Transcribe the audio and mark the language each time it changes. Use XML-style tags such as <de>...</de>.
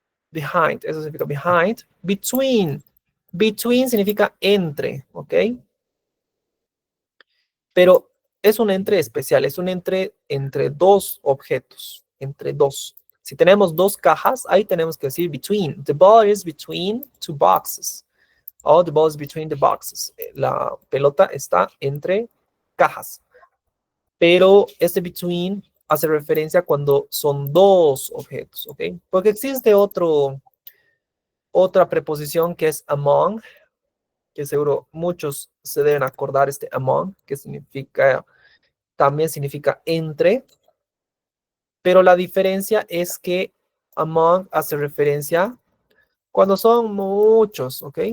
<es>Behind, eso significa behind. Between. Between significa entre, ¿ok? Pero es un entre especial, es un entre dos objetos, entre dos. Si tenemos dos cajas, ahí tenemos que decir between.</es> <en>The ball is between two boxes. Oh, the ball is between the boxes.</en> <es>La pelota está entre cajas. Pero este between hace referencia cuando son dos objetos, ¿ok? Porque existe otra preposición que es among, que seguro muchos se deben acordar este among, que también significa entre, pero la diferencia es que among hace referencia cuando son muchos, ¿ok?</es>